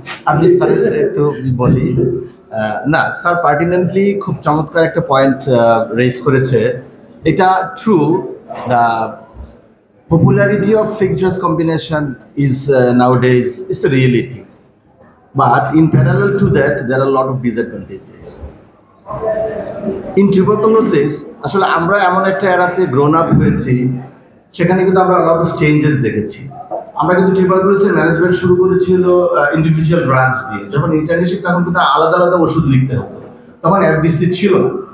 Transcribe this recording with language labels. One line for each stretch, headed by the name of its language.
Bangla: আমি স্যারের একটু বলি, না স্যার পার্টিনেন্টলি খুব চমৎকার একটা পয়েন্ট রেজ করেছে। এটা true,
English: The popularity of fixed dose combination is nowadays is a reality, but in parallel to that there are a lot of disadvantages.
Bangla: In tuberculosis আসলে আমরা এমন একটা এরাতে গ্রোন আপ হয়েছি, সেখানে কিন্তু আমরা লট অফ চেঞ্জেস দেখেছি। আমরা কিন্তু টিউবারকুলোসিসের ম্যানেজমেন্ট শুরু করেছিল ইন্ডিভিজুয়াল ড্রাগস দিয়ে। যখন ইন্টার্নশিপ তখন কিন্তু আলাদা আলাদা ওষুধ লিখতে হতো, তখন এফডিসি ছিল না।